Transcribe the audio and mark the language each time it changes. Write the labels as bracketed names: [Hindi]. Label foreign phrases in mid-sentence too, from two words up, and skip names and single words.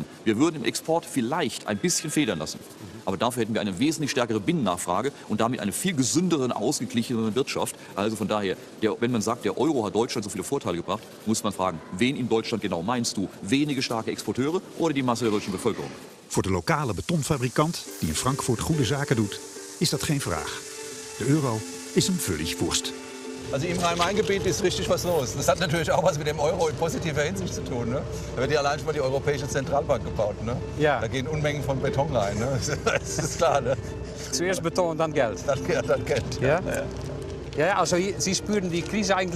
[German] Wir würden im Export vielleicht ein bisschen federn lassen. Aber dafür hätten wir eine wesentlich stärkere Binnennachfrage und damit eine viel gesündere, ausgeglichenere Wirtschaft. Also von daher, wenn man sagt, der Euro hat Deutschland so viele Vorteile gebracht, muss man fragen, wen in Deutschland genau meinst du? Wenige starke Exporteure oder die Masse der deutschen Bevölkerung? [Dutch] Voor de lokale betonfabrikant die in Frankfurt goede zaken doet, is dat geen vraag. De euro is hem [German] völlig Wurst. Also im Rhein-Main-Gebiet ist richtig was los. Das hat natürlich auch was mit dem Euro in positiver Hinsicht zu tun. Ne? Da wird ja allein schon mal die Europäische Zentralbank gebaut. Ne? Ja. Da gehen Unmengen von Beton rein. Ne? Das ist klar. Ne? Zuerst Beton und dann Geld. Dann Geld. Ja? Ja, also Sie spüren die Krise eigentlich?